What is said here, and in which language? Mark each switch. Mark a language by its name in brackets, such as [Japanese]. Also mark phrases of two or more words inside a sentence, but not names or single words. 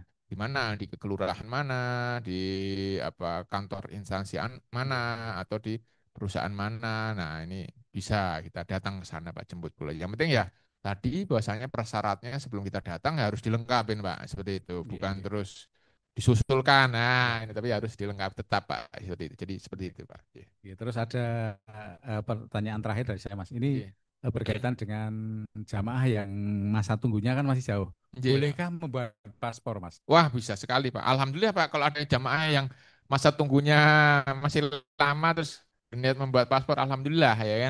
[Indonesian] di mana, di kelurahan mana, di apa kantor instansi mana, atau di perusahaan mana. Nah, ini bisa kita datang ke sana Pak jemput bola. Yang penting ya tadi bahwasanya persyaratnya sebelum kita datang harus dilengkapin Pak, seperti itu. nggih Bukan nggih terus disusulkan. Nah, nggih ini tapi harus dilengkapi tetap Pak, seperti itu. Jadi seperti itu Pak. Iya. nggih. Terus ada pertanyaan terakhir dari saya Mas. Ini Iya. berkaitan dengan jamaah yang masa tunggunya kan masih jauh. Iya. Bolehkah membuat paspor Mas? Wah, bisa sekali, Pak. Alhamdulillah, Pak, kalau ada jamaah yang masa tunggunya masih lama terus niat membuat paspor, alhamdulillah ya kan.